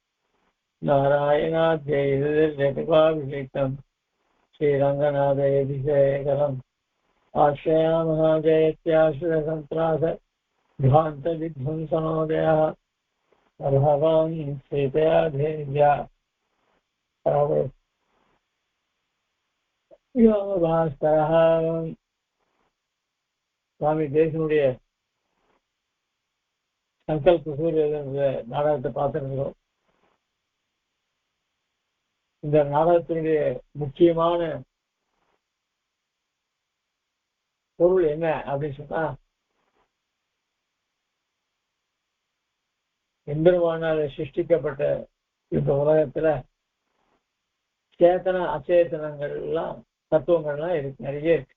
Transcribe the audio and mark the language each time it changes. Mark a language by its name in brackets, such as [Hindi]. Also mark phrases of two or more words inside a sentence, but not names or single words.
[Sanskrit] नारायणाद्यैर्यकृपाभिषिक्तं श्रीरङ्गनाथयतिशेखरम् आश्रयामः जयत्याश्रयसन्त्रास ध्वान्तविध्वंसनोदयः भगवान् सीतया देव्या யோகபாஸ்கரः [Tamil] சுவாமி தேசினுடைய சங்கல்ப சூரிய நாடகத்தை பார்த்துருக்கிறோம். இந்த நாடகத்தினுடைய முக்கியமான பொருள் என்ன அப்படின்னு சொன்னா, எம்பெருமானால சிருஷ்டிக்கப்பட்ட இந்த உலகத்துல சேத்தன அச்சேதனங்கள் எல்லாம் தத்துவங்கள்லாம் இருக்கு, நிறைய இருக்கு.